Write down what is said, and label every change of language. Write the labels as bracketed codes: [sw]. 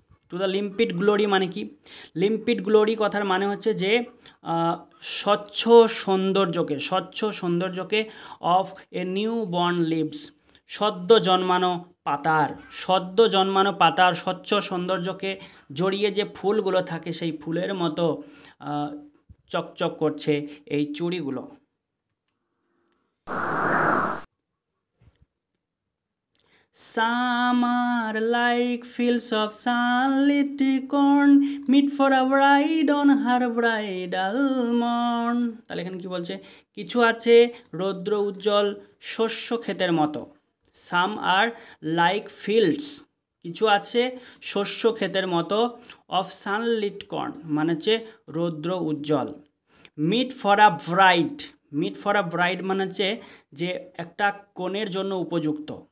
[en] to the limpid glory [bn] মানে কি? Limpid glory কথার মানে হচ্ছে যে স্বচ্ছ সৌন্দর্যকে, স্বচ্ছ সৌন্দর্যকে [en] of a new born leaves, [bn] সদ্য জন্মানো পাতার, সদ্য জন্মানো পাতার স্বচ্ছ সৌন্দর্যকে জড়িয়ে যে ফুলগুলো থাকে সেই ফুলের মতো চকচক করছে এই চুড়িগুলো। [en] Some are like fields of sunlit corn, meet for a bride on her bridal morn. [bn] তাহলে এখানে কি বলছে? কিছু আছে রৌদ্র উজ্জ্বল শস্য ক্ষেতের মতো। [en] some are like fields, [bn] কিছু আছে শস্য ক্ষেতের মতো। [en] of sunlit corn [bn] মানে হচ্ছে রৌদ্র উজ্জ্বল। [en] meet for a bride, meet for a bride [bn] মানে হচ্ছে যে একটা কনের জন্য উপযুক্ত।